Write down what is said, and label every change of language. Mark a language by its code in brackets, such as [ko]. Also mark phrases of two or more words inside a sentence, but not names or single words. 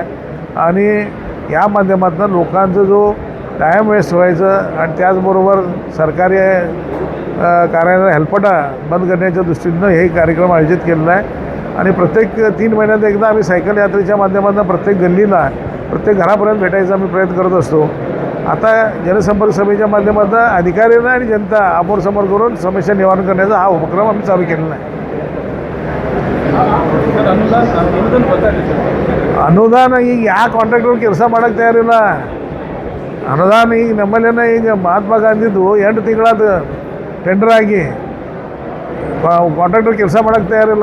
[mr] आणि या माध्यमातून लोकांचा जो [en] time waste [mr] व्हायचं आणि त्याचबरोबर सरकारी कार्यालय हेल्पटा बंद करण्याच्या दृष्टीनं हे कार्यक्रम आयोजित केलेला आहे. आणि प्रत्येक 3 महिन्यात एकदा आम्ही सायकल यात्रेच्या माध्यमातून प्रत्येक गल्लीला प्रत्येक घरापर्यंत भेटायचा आम्ही प्रयत्न करत असतो. आता जनसंपर्क सभेच्या माध्यमातून अधिकाऱ्यांना आणि जनता समोर करून समस्या निवारण करण्याचा हा उपक्रम आम्ही चालू केलेला आहे. [kn] ಅನುದಾನ ಈಗ ಯಾಕೆ ಕಾಂಟ್ರಾಕ್ಟರ್ ಕೆಲಸ ಮಾಡೋಕ್ಕೆ ತಯಾರಿಲ್ಲ. ಅನುದಾನ ಈಗ ನಮ್ಮಲ್ಲೇನ ಈಗ ಮಹಾತ್ಮ ಗಾಂಧಿದು 8 ತಿಂಗಳಾದ ಟೆಂಡರ್ ಆಗಿ ಕಾಂಟ್ರಾಕ್ಟರ್ ಕೆಲಸ ಮಾಡೋಕ್ಕೆ ತಯಾರಿಲ್ಲ.